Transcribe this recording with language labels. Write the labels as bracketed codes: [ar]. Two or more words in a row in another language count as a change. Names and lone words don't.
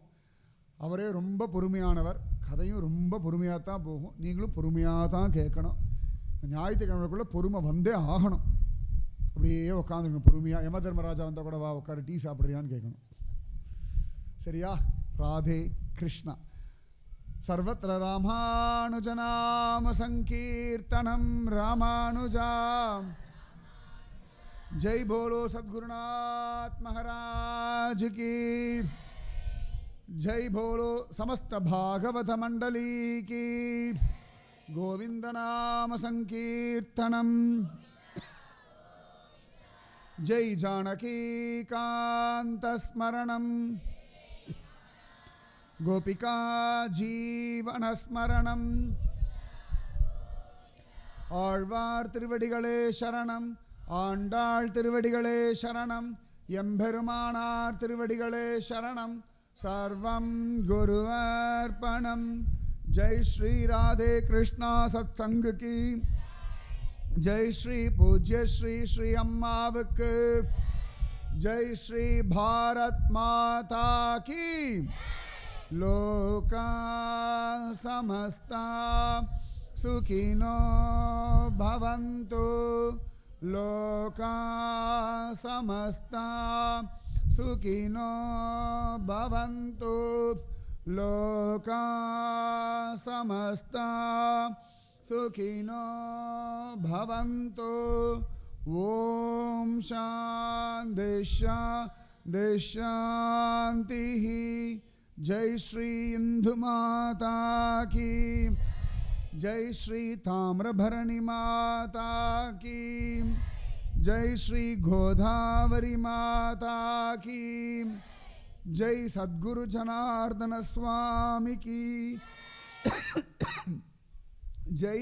[ta] அவரே ரொம்ப பொறுமையானவர். கதையும் ரொம்ப பொறுமையாக தான் போகும். நீங்களும் பொறுமையாக தான் கேட்கணும். ஞாயிற்றுக்கிழமைக்குள்ளே பொறுமை வந்தே ஆகணும். அப்படியே உட்காந்துக்கணும் பொறுமையாக. யம தர்மராஜா வந்தால் கூட வா உட்காரு டீ சாப்பிட்றியான்னு கேட்கணும். சரியா? ராதே கிருஷ்ணா. [sa] सर्वत्र रामानुजनाम संकीर्तनम रामानुजा. [hi] जय बोलो सद्गुरुनाथ महाराज की जय. बोलो समस्त भागवत मंडली की. [sa] गोविंद नाम संकीर्तनम. जय जानकी कांत स्मरणम. गोपिका जीवन स्मरणम. [ta] ஆழ்வார் திருவடிகளே சரணம். ஆண்டாள் திருவடிகளே சரணம். எம்பெருமானார் திருவடிகளே சரணம். [sa] सर्वं गुरुवर्पणम्. [hi] जय श्री राधे कृष्णा सत्संग की जय. [ta] ஸ்ரீ பூஜ்ய ஸ்ரீ ஸ்ரீ அம்மாவுக்கு ஜெய். [hi] श्री भारत माता की. [sa] लोका समस्ता सुखिनो भवन्तु. लोका समस्ता सुखिनो भवन्तु. लोका समस्ता सुखिनो भवन्तु. ओम शान्ति शान्ति शान्तिः. [hi] जय श्री इंदु माता की जय. श्री ताम्रभरणी माता की जय. श्री गोदावरी माता की जय. सद्गुरु जनार्दन स्वामी की जय.